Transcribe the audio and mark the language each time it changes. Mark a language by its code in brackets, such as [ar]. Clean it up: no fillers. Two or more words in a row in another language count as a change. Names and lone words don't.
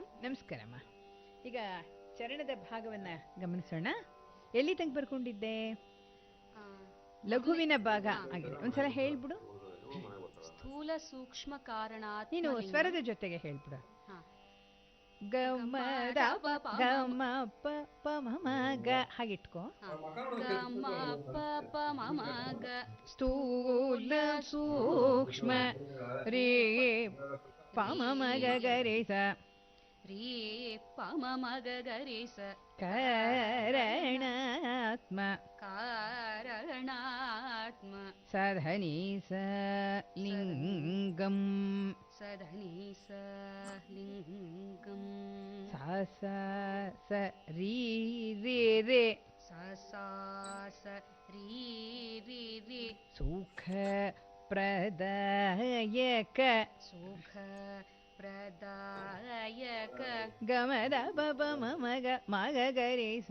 [kn] ನಮಸ್ಕಾರಮ್ಮ. ಈಗ ಚರಣದ ಭಾಗವನ್ನ ಗಮನಿಸೋಣ. ಎಲ್ಲಿ ತನಕ ಬರ್ಕೊಂಡಿದ್ದೆ? ಲಘುವಿನ ಭಾಗ ಆಗಿದೆ. ಒಂದ್ಸಲ ಹೇಳ್ಬಿಡು. [sa] ಸ್ಥೂಲ ಸೂಕ್ಷ್ಮ ಕಾರಣ. [kn] ನೀನು ಸ್ವರದ ಜೊತೆಗೆ ಹೇಳ್ಬಿಡು. ಗಮ ಗಮ ಪ ಪ ಮ ಗ ಹಾಗಿಟ್ಕೋ. ಗಮ ಪ ಪ ಮ ಗ. [sa] ಸ್ಥೂಲ ಸೂಕ್ಷ್ಮ ರೇ ಪ ಮ ಗ ಗ ರೇ ಸ ರೇ ಪ ಮ ಗ ಗ ರೇ ಸ. ಕಾರಣಾತ್ಮ ಕಾರಣಾತ್ಮ. ಸಧನಿ ಸ ಲಿಂಗಂ ಸಧನಿ ಸ ಲಿಂಗಂ. ಸ ಸ ಸ ರೀ ರೇ ರೇ ಸ ಸ ಸ ರೀ ರೇ ರೇ. ಸುಖ ಪ್ರದಾಯಕ ಸುಖ ಪ್ರದಾಯಕ. ಗಮದ ಬಬ ಮಗ ಮಗ ಗರಿ ಸ.